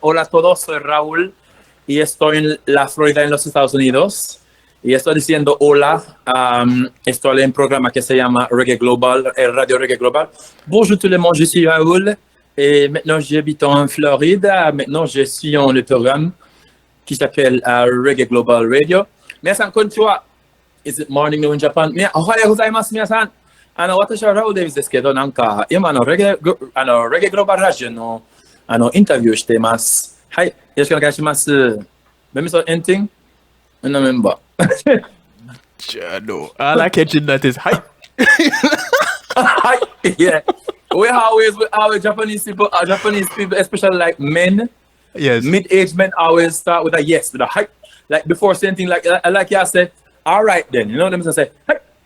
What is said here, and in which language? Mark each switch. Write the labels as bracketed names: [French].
[Spanish] Hola a todos, soy Raúl y estoy en la Florida, en los Estados Unidos. Y estoy diciendo hola. Estoy en un programa que se llama Reggae Global, Radio Reggae Global. [French] Bonjour tout le monde, je suis Raoul. Et maintenant, j'habite en Floride. Maintenant, je suis dans le programme qui s'appelle Reggae Global Radio. Merci encore une fois. [English] Is it morning now in Japan? [Japanese] Ohayou gozaimasu, minasan. 私はラウル・デイビスですけど、なんか、今レゲエグローバルラジオの、インタビューしています。はい、よろしくお願いします。 [English] Maybe so anything? I don't remember. No, all I catch in that is, hi. Hi, yeah. We always, with our Japanese people, especially like men, Yes. mid-aged men always start with a yes, with a hi. Like before saying things like you said, all right then, you know what I'm saying? Hi.